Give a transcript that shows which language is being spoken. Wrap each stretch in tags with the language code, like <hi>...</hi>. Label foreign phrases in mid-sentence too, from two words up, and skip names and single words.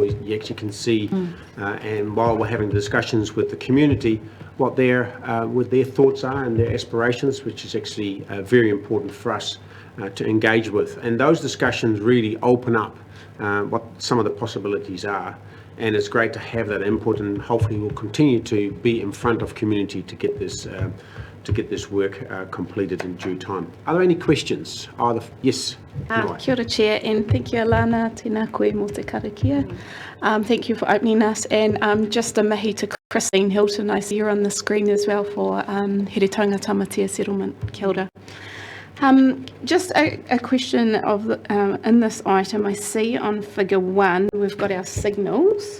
<en>You actually can see, and while we're having discussions with the community, what their thoughts are and their aspirations, which is actually very important for us to engage with. And those discussions really open up what some of the possibilities are. And it's great to have that input, and hopefully we'll continue to be in front of community to get this work completed in due time. Are there any questions? Yes.</en> <mi>Kia ora,</mi> <en>Chair, and thank you,</en> <mi>Alana, tēnā koe mō te karakia.</mi> <en>Thank you for opening us, and just a mihi to Christine Hilton. I see you're on the screen as well for Heretaunga Tamatea Settlement.</en> <mi>Kia ora.</mi> <en>Just a question of in this item, I see on figure 1, we've got our signals.</en>